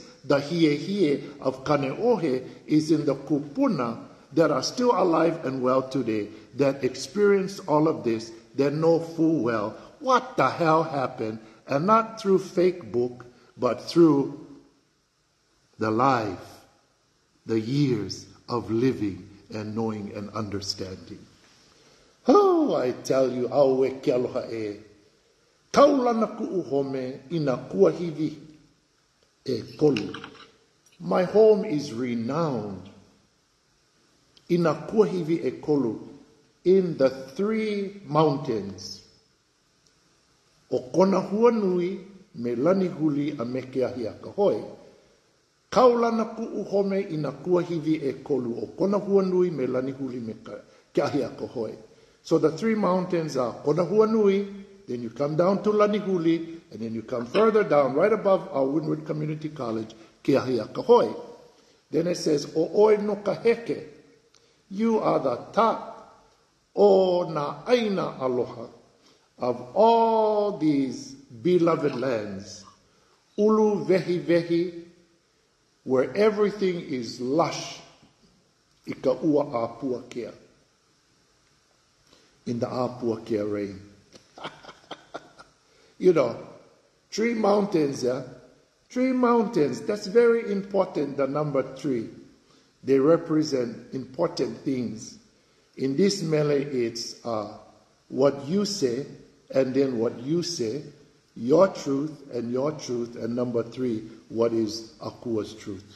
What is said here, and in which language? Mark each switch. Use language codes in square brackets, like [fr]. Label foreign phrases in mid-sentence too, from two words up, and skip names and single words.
[en] The hiehie of KANE'OHE is in the kupuna that are still alive and well today, that experience all of this, that know full well what the hell happened, and not through fake book, but through the life, the years of living and knowing and understanding. Oh, I tell you, [haw] aue ke aloha e. Kaulana ku'uhome ina kuahivi e kolu. [en] My home is renowned [haw] ina kuahivi e kolu, [en] in the 3 mountains. [haw] O kona hua nui me lani huli a me ke ahi a kahoi. Kaulana ku'uhome ina kuahivi e kolu. O kona hua nui me lani huli me ke ahi a kahoi. [en] So the 3 mountains are kona hua nui, then you come down to lani huli, and then you come further down, right above our Windward Community College, [haw] ke ahi a kahoi. [en] Then it says, [haw] o oe no kaheke. [en] You are the top [haw] o na aina aloha [en] of all these beloved lands. [haw] Ulu vehi vehi, [en] where everything is lush. [haw] Ika ua apua kea. [en] In the apua kea rain. You know, 3 mountains, yeah? 3 mountains, that's very important, the number 3. They represent important things. In this Malay, it's what you say, and then what you say, your truth, and number 3, what is Akua's truth.